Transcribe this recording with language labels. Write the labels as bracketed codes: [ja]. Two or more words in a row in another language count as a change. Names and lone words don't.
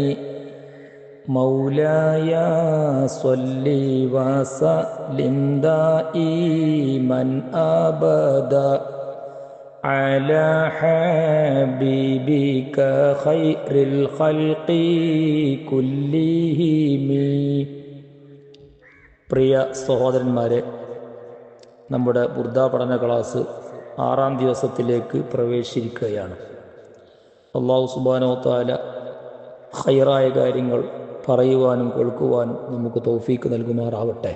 [ar] مولاي صل وسلم دائما أبدا على حبيبك خير الخلق كلهم. [ml] പ്രിയ സഹോദരന്മാരെ, നമ്മുടെ ബുർദ പഠന ക്ലാസ് 6-ാം ദിവസത്തിലേക്ക് പ്രവേശിച്ചിരിക്കുകയാണ്. [ar] الله سبحانه وتعالى [ml] ഖൈറായ കാര്യങ്ങൾ പറയുവാനും കേൾക്കുവാനും നമുക്ക് തൗഫീക്ക് നൽകുമാറാവട്ടെ.